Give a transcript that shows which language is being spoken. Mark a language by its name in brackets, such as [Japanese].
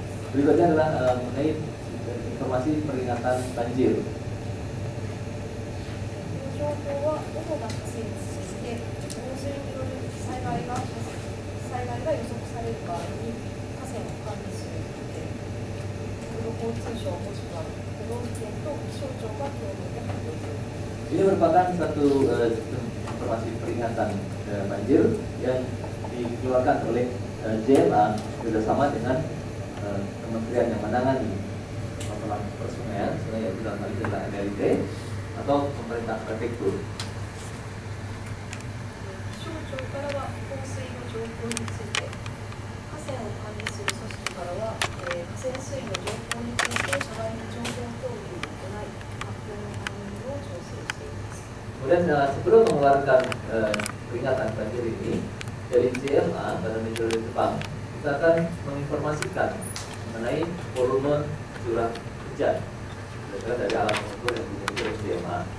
[Indonesian] Berikutnya adalah mengenai informasi peringatan banjir. [Japanese] 情報は主な河川について洪水による災害が予測される場合に河川を管理する国土交通省もしくは都道府県と気象庁が共同で発表する。 [Indonesian] Ini merupakan satu informasi peringatan banjir yang dikeluarkan oleh JMA bersama dengan kementerian yang menangani masalah persungaian, yaitu dalam hal ini adalah MLT atau pemerintah prefektur. [Japanese] 気象庁からは洪水の情報について、河川を管理する組織からは河川水位の情報について社外に情報共有を行い、発表のタイミングを調整しています。 [Indonesian] Kemudian sebelum mengeluarkan peringatan banjir ini dari JMA Badan Meteorologi Jepang, kita akan menginformasikan mengenai volume curah hujan dari alam ukur yang dimiliki oleh JMA.